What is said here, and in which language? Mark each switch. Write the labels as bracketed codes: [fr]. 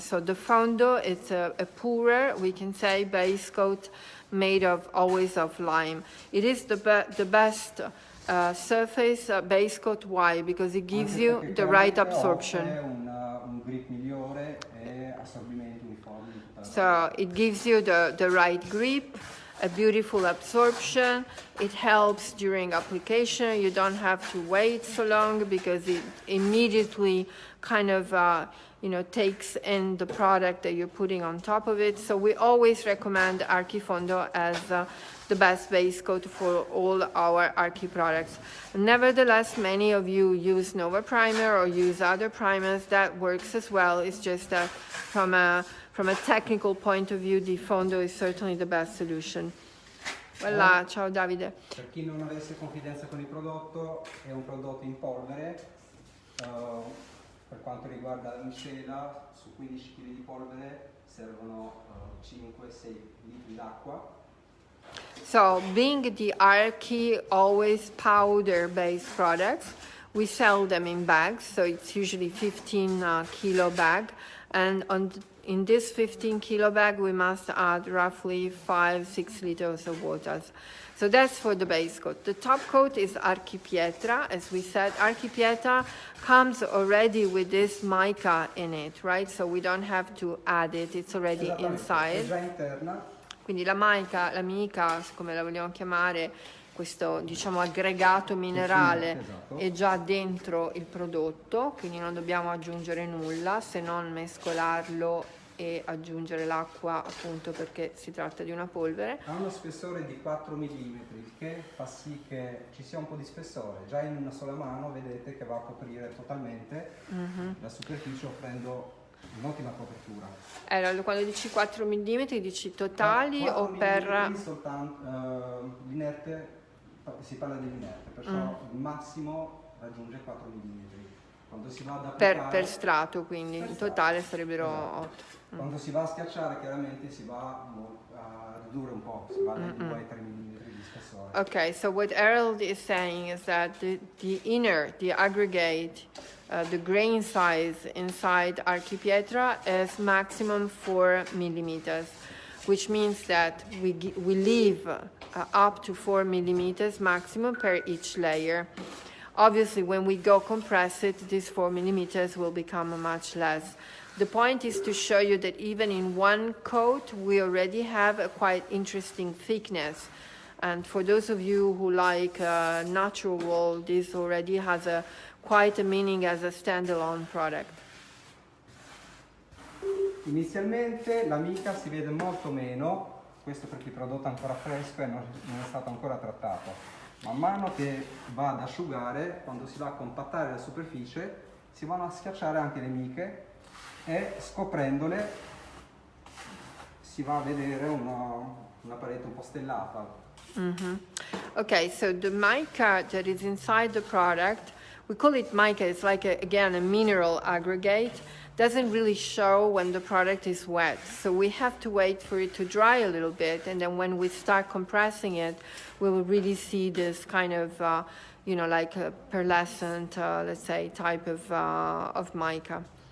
[en] So the Fondo is a poorer, we can say, base coat made of always of lime. It is the best surface base coat. Why? Because it gives you the right absorption. [it] Un grip migliore e assorbimento uniforme in tutta la [en] So it gives you the right grip, a beautiful absorption. It helps during application. You don't have to wait so long because it immediately kind of takes in the product that you're putting on top of it. So we always recommend Archi Fondo as the best base coat for all our Archi products. Nevertheless, many of you use Nova Primer or use other primers. That works as well. It's just that from a technical point of view, the Fondo is certainly the best solution. [it] Voilà, ciao Davide. Per chi non avesse confidenza con il prodotto, è un prodotto in polvere. Per quanto riguarda la miscela, su 15 kg di polvere servono 5-6 litri d'acqua. [en] So, being the Archi always powder-based products, we sell them in bags. So it's usually 15 kilo bag, and in this 15 kilo bag, we must add roughly 5-6 liters of water. So that's for the base coat. The top coat is Archi Pietra. As we said, Archi Pietra comes already with this mica in it, right? So we don't have to add it. It's already inside. [it] È già interna. Quindi la mica, come la vogliamo chiamare, questo diciamo aggregato minerale esatto, è già dentro il prodotto, quindi non dobbiamo aggiungere nulla se non mescolarlo e aggiungere l'acqua, appunto perché si tratta di una polvere. Ha uno spessore di 4 mm, che fa sì che ci sia un po' di spessore. Già in una sola mano vedete che va a coprire totalmente la superficie, offrendo un'ottima copertura. Allora, quando dici 4 mm dici totali 4 o per... soltanto l'inerte, si parla dell'inerte, perciò il massimo raggiunge 4 mm. Quando si va ad applicare, per strato, quindi in totale sarebbero esatto. 8. Quando si va a schiacciare chiaramente si va a ridurre un po', si va dai 2 ai 3 mm di spessore. [en] Okay, so what Harold is saying is that the inner, the aggregate, the grain size inside Archi Pietra is maximum 4 millimeters, which means that we leave up to 4 millimeters maximum per each layer. Obviously, when we go compress it, these 4 millimeters will become much less. The point is to show you that even in one coat, we already have a quite interesting thickness. And for those of you who like natural wool, this already has quite a meaning as a standalone product. [it] Inizialmente la mica si vede molto meno, questo perché il prodotto è ancora fresco e non è stato ancora trattato. Man mano che va ad asciugare, quando si va a compattare la superficie, si vanno a schiacciare anche le miche e scoprendole si va a vedere una parete un po' stellata. Mm-hmm. [en] Okay, so the mica that is inside the product, we call it mica, it's like, again, a mineral aggregate. Doesn't really show when the product is wet. So we have to wait for it to dry a little bit, and then when we start compressing it, we will really see this kind of, like a pearlescent, let's say, type of mica.